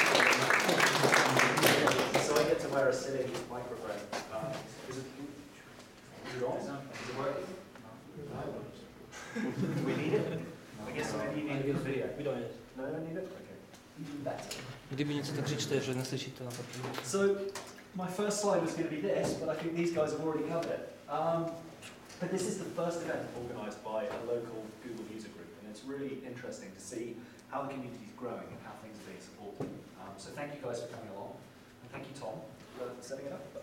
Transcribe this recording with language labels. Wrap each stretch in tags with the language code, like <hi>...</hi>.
<en>So I get to wear a silly microphone. Is it on? Is it working? No. Do we need it? I guess maybe you need a good video. We don't need it. No, I don't need it? Okay. Better.</en> <cs>Kdyby něco tak křičte, že neslyšíte na papíru.</cs> <en>So my first slide was going to be this, but I think these guys have already covered it. But this is the first event organised by a local Google user group, and it's really interesting to see how the community is growing and how things are being supported. So thank you guys for coming along, and thank you Tom for setting it up.</en>